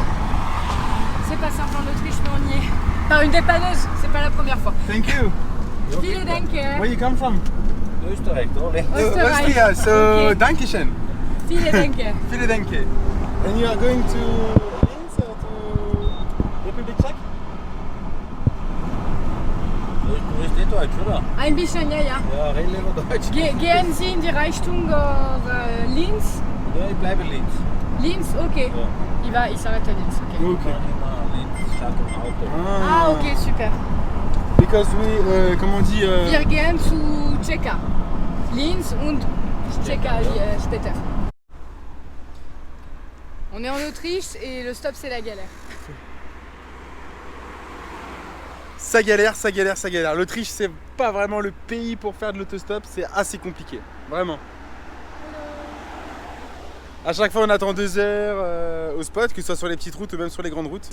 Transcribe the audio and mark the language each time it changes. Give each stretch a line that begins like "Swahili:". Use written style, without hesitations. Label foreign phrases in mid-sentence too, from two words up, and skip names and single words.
French: C'est pas simple en Autriche, mais on y est. Par une dépanneuse, c'est pas la première fois.
English: Thank you.
German: Vielen Dank.
English: Where you come from?
German: Österreich.
English: Austria. So, Okay.
German: Dankeschön. Vielen Dank. Vielen Dank.
English: And you are going to Linz or to Republic Czech?
German: Deutsch, oder? Ein bisschen, ja, ja. Ja, reden lieber Deutsch. Gehen Sie in die Richtung Linz? Ja, ich bleibe links. Linz,
French: ok. Il s'arrête à Linz, ok. Ok.
German: Links, staat im Auto.
French: Ah, ok, super.
English: Because we,
French: comment on dit
German: Wir gehen zu Czeka. Linz und Czeka später.
French: On est en Autriche et le stop c'est la galère. Ça galère, ça galère, ça galère. L'Autriche, c'est pas vraiment le pays pour faire de l'autostop, c'est assez compliqué. Vraiment. À chaque fois, on attend 2 heures au spot, que ce soit sur les petites routes ou même sur les grandes routes.